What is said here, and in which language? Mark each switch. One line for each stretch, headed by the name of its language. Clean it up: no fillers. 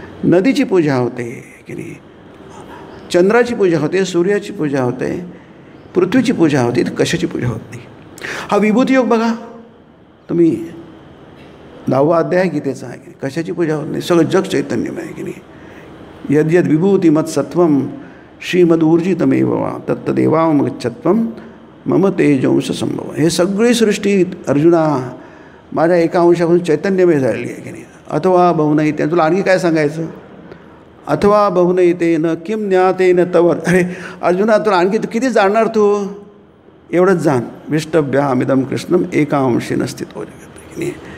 Marathi: नदीची पूजा होते, की नाही. चंद्राची पूजा होते, सूर्याची पूजा होते, पृथ्वीची पूजा होते, कशाची पूजा होत नाही. हा विभूती योग बघा तुम्ही, 10वा अध्याय गीतेचा आहे, की नाही. कशाची पूजा होत नाही, सगळं जग चैतन्यमय आहे, की नाही.
Sanskrit: यद यद विभूती मत सत्वम श्रीमदूर्जितमेव वा तत्तदेवामगच्छत्वम मम तेजंश संभव.
Marathi: हे सगळी सृष्टी अर्जुना माझ्या एका अंशापासून चैतन्यमय झालेली आहे, की नाही.
Sanskrit: अथवा बहुनैते,
Marathi: तुला आणखी काय सांगायचं.
Sanskrit: अथवा बहुनैतेन किम ज्ञातेन तवर.
Marathi: अरे अर्जुना, तुला आणखी किती जाणणार तू, एवढंच जाण.
Sanskrit: विष्टभ्यामिदम कृष्णम एकांशेन स्थितो जगत्,
Marathi: की नाही.